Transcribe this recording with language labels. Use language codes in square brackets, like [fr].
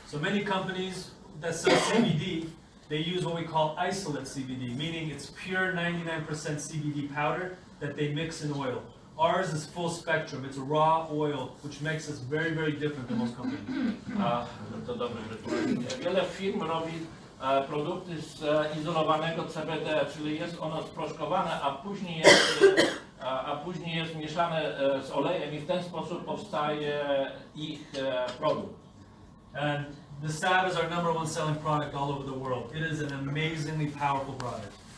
[en] So many companies that sell CBD, they use what we call isolate CBD, meaning it's pure 99% CBD powder that they mix in oil. Ours is full spectrum. It's a raw oil, which makes us very different than most companies. [pl] To dobre wytłumaczenie. Wiele firm robi produkty z izolowanego CBD, czyli jest ono sproszkowane, a później jest mieszane z olejem i w ten sposób powstaje ich produkt. [en] And the salve is our #1 selling product all over the world. It is an amazingly powerful product.